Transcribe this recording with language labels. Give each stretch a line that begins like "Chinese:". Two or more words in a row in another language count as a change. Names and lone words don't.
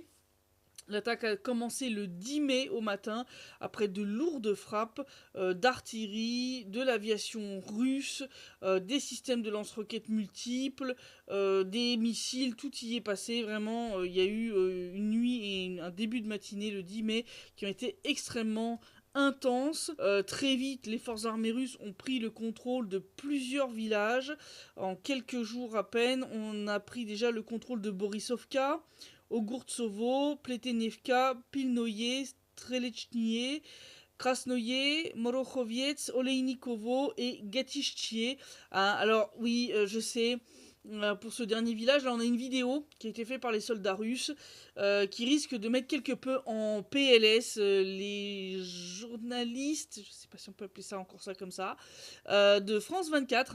French: L'attaque a commencé le 10 mai au matin, après de lourdes frappes d'artillerie, de l'aviation russe, des systèmes de lance-roquettes multiples, des missiles, tout y est passé. Vraiment, il y a eu une nuit et un début de matinée le 10 mai qui ont été extrêmement intenses. Très vite, les forces armées russes ont pris le contrôle de plusieurs villages. En quelques jours à peine, on a pris déjà le contrôle de Borisovka, Ogurtsovo, Pletenevka, Pilnoye, Strelechnie, Krasnoye, Morokhoviets, Olejnikovo et Gatishchie. Alors oui, je sais, pour ce dernier village, là on a une vidéo qui a été faite par les soldats russes, qui risque de mettre quelque peu en PLS les journalistes, je sais pas si on peut appeler ça encore ça comme ça, de France 24.